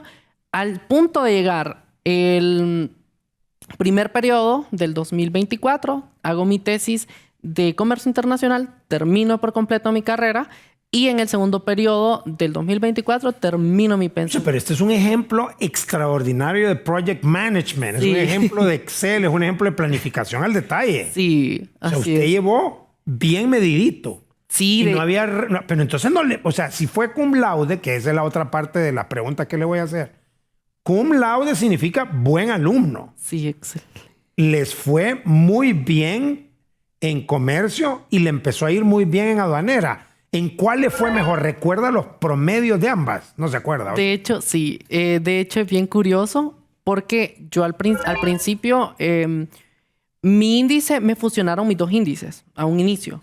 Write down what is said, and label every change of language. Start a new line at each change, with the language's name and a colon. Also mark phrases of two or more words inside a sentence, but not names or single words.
Spanish: Al punto de llegar el primer periodo del 2024, hago mi tesis de comercio internacional, termino por completo mi carrera y en el segundo periodo del 2024 termino mi pensión. Pero este es un ejemplo extraordinario de
English: project management.
Spanish: Es un ejemplo de Excel, es un ejemplo de planificación al detalle. Sí, O sea, así usted es. llevó bien medidito. Sí, Y no había... pero entonces o sea, si fue
Latin: cum laude,
Spanish: que esa es la otra parte de la pregunta que le voy a hacer.
Latin: Cum laude
Spanish: significa buen alumno. Sí, excelente. Les fue muy bien en comercio y le empezó a ir muy bien en aduanera. ¿En cuál le fue mejor? ¿Recuerda los promedios de ambas? No se acuerda. De hecho, sí. De hecho, es bien curioso porque yo al principio, mi índice, me fusionaron mis 2 índices a un inicio.